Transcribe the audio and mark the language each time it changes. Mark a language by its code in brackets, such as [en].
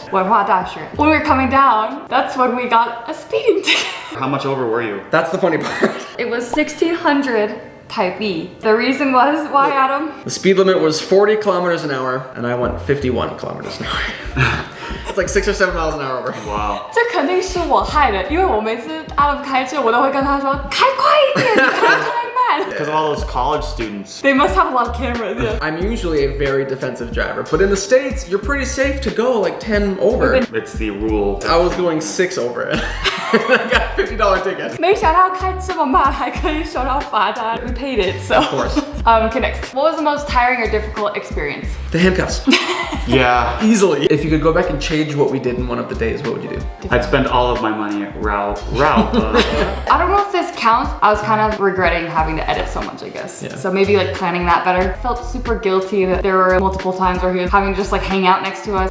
[en] When we were coming down, that's when we got a speeding ticket. How much over were you? That's the funny part. It was 1,600 Taipei. The reason was, why Adam? The speed limit was 40 kilometers an hour, and I went 51 kilometers an hour. It's like 6 or 7 miles an hour over. Wow. [zh] 这肯定是我害的，因为我每次 Adam 开车，我都会跟他说开快一点，你开太慢。 [en] Because of all those college students. They must have a lot of cameras. Yeah. I'm usually a very defensive driver, but in the States, you're pretty safe to go like 10 over. It's the rule. I was going 6 over it. I got a $50 ticket. [zh] 没想到开这么慢还可以收到罚单。 [en] We paid it, so. Of course. Okay, next. What was the most tiring or difficult experience? The handcuffs. Yeah. Easily. If you could go back and change what we did in one of the days, what would you do? I'd spend all of my money at Rao. I don't know if this counts. I was kind of regretting having to edit so much, I guess. Yeah. So maybe like planning that better. Felt super guilty that there were multiple times where he was having to just like hang out next to us.